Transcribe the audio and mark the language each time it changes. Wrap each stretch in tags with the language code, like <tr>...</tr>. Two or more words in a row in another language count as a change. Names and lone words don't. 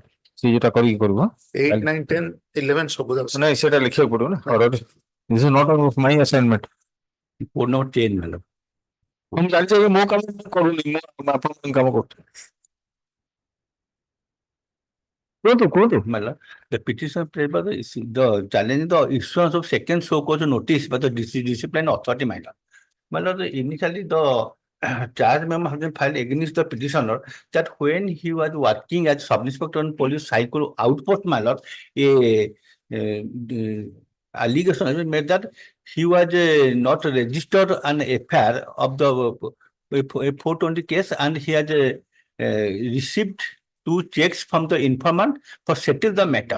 <or>ସେଇ ଯୋଉଟା କରିକି କରିବୁ 8, 9, 10, 11 ସବୁ ଯାକ ନାଇଁ ସେଟା ଲେଖିବାକୁ ପଡିବ ନା order.</or> <en>This is not of my assignment.</en> <or>କୋଡ୍ ନମ୍ବର 10 ମାନେ ମୁଁ ଜାଣିଛି ଏବେ ମୋ କାମ କରୁନି ମୁଁ ଆପଣଙ୍କ କାମ କରୁଛି କୁହନ୍ତୁ</or> <en>ମାନେ the petition prayed by the challenge the issuance of second so-called notice by the discipline authority matter. Well, initially the charge memo has been filed against the petitioner that when he was working as sub-inspector on police cycle outpost matter, allegation has been made that he was not registered an FIR of the 420 case and he had received 2 checks from the informant for settle the matter.</en>